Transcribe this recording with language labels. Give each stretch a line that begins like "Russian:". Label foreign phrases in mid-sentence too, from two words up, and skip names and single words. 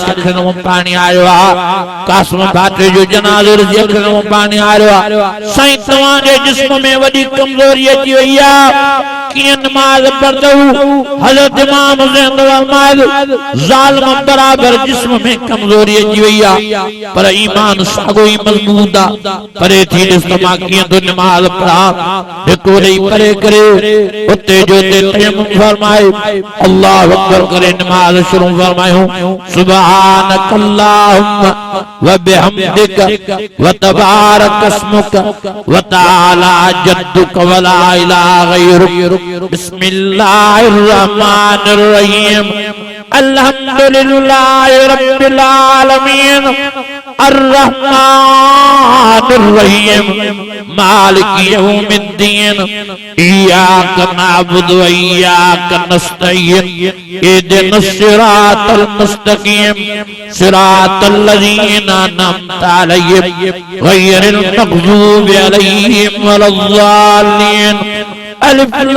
Sindhi: अखियुनि में पानी आरियो आ कासिम भाटे जो जनाज़ो ॾिसी अखियुनि में पानी आरियो आ साईं तवां जे जिस्म में वॾी कमज़ोरी अची वई आ कीअं नमाज पढ़दो हज़रत इमाम हुसैन फरमाया ज़ालिम बराबर जिस्म में कमज़ोरी अची वई आ पर ईमान सागो ही मज़बूत आ परे थी ॾिस त मां कीअं तो नमाज पढ़ा हिकु ॾेई परे करे उते जो ते तयम्मुम फरमाए
Arabic: الله أكبر
Sindhi: करे नमाज शुरू फरमायो
Arabic: سبحانك اللهم وبحمدك وتبارك اسمك وتعالى جدك ولا إله غيرك بسم الله الرحمن الرحيم الحمد لله رب العالمين الرحمن الرحيم مالك يوم الدين إياك نعبد وإياك نستعين اهدنا الصراط المستقيم صراط الذين أنعمت عليهم غير المغضوب عليهم ولا الضالين ألف